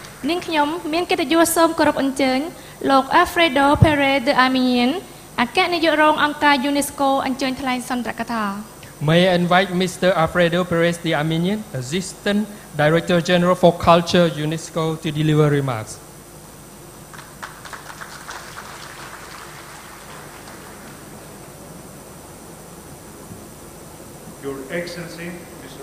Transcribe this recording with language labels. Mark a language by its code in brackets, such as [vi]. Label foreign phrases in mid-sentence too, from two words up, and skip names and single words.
[km] នាងខ្ញុំមានកិត្តិយសសូមគោរពអញ្ជើញលោក Alfredo Pérez de Armiñán អគ្គនាយករងអង្គការ UNESCO អញ្ជើញថ្លែងសន្ទរកថា [en] May I invite Mr. Alfredo Pérez de Armiñán, Assistant Director General for Culture, UNESCO, to deliver remarks. Your Excellency, Mr.